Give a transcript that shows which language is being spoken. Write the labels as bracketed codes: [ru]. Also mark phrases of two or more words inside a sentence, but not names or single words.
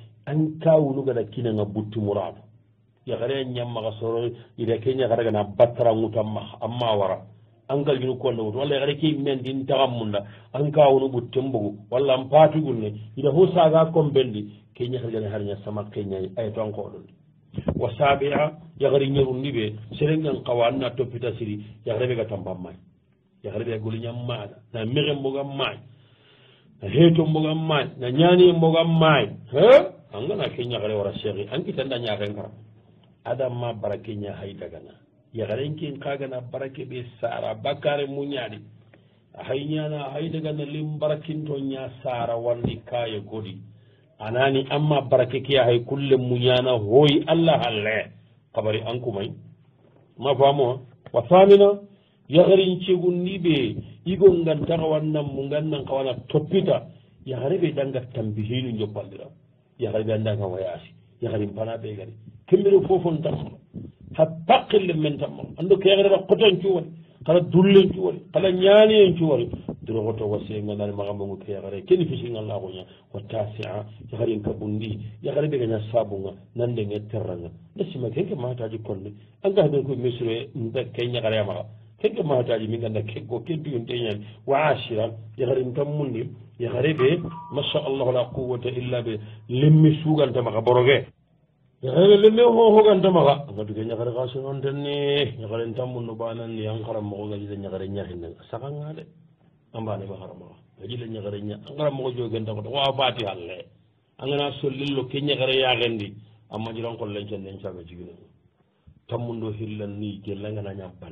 [snk] an kawunu gada kinanga butti murado yakare ñammaxa soro ida ke ñaxaragana battaranŋutanmaxa amma wara an galjunu konda wutu walla yakare ke mendin taxan munda an kawunu ɓutten mbogu walla an patugul ne ida ho saga kombendi ke ñaxargane harña sama keñayi ayeto an koɗondi [ar] وسابعا [snk] yakari ñerundi ɓe serengan qawa anna toppita siri yakare ɓe ga tamban may yakare ɓe goliñam maɗa na mexe mbogam may na heeto mbogam may na ñani mbogam may angana ke ñaxare wara cheikhi an kitanda ñaxen kara adamma barake ña hay dagana yagarenkin kagana barake ɓe sara bakare muñaɗi hay ñana hay dagana lim barakinto ña sara wandi kaye godi anani amma barake kiya hay kulle muñana hoyi allah halle kabari ankumay ma famoa wa famina yagarin cegunni ɓe igo gantaxa wannan mu gannan kawana toppita yagare ɓe danga tambihinu joppallira yagare ɓe andanga wayasi yagarin pana ɓe gari kembiro fofon tamma ha pakkille men tamma ando ko yagarata koton cuwari kala dullen cuwari kala ñaani en cuwari dorogoto wasiye ganani magamogo ke yagare keni fisingallakoña [ar] وتاسعا [snk] yagarin kabundi yagare ɓe gaña sabunga nandenge terranga ndesima kenke mataji konde angahaɓen koye mesure ke ñagare amaga kenke mataji min ganda keggo kentuyunteñani [ar] وعاشرا [snk] yagarin tammundi yagare ɓe [ar] ما شاء الله لا قوة إلا [snk] ɓe lemmi sugantamaga borogue yakare lemme hohogantamaxa anga duge ñakare xa sononten ni ñakaren tammunno bananni an xaranmoxo gajile ñakare ñaxinne saxanga de a mbanema xaramaxa gajile ñakare ña a xaranmoxo jogentaxote xo a fati halle a ngana sollillo ke ñakare yaxendi a maƴiran qollencenden caga jigine tammundo xillan ni gelangana ña